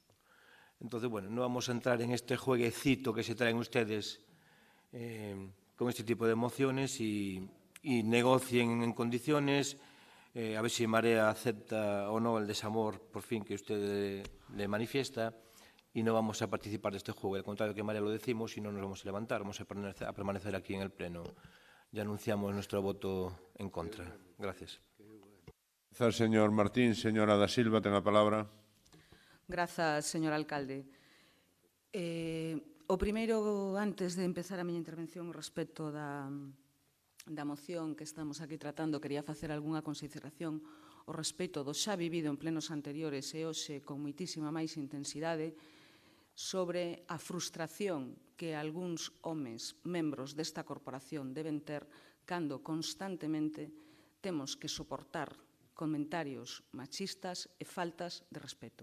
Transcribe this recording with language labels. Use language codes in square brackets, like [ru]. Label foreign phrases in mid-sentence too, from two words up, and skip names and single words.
[es] Entonces, bueno, no vamos a entrar en este jueguecito que se traen ustedes con este tipo de mociones y negocien en condiciones, a ver si Marea acepta o no el desamor, por fin, que usted le manifiesta, y no vamos a participar de este juego. Al contrario que Marea lo decimos, y no nos vamos a levantar, vamos a permanecer aquí en el Pleno. Ya anunciamos nuestro voto en contra. Gracias. Gracias, señor Martín. [gl] Señora da Silva, ten a palabra. Grazas, señor alcalde. O primeiro, antes de empezar a miña intervención respecto da moción que estamos aquí tratando, quería facer algunha consideración ao respecto do xa vivido en plenos anteriores e hoxe con moitísima máis intensidade sobre a frustración que algúns homes, membros desta corporación, deben ter cando constantemente temos que soportar comentarios machistas e faltas de respeto.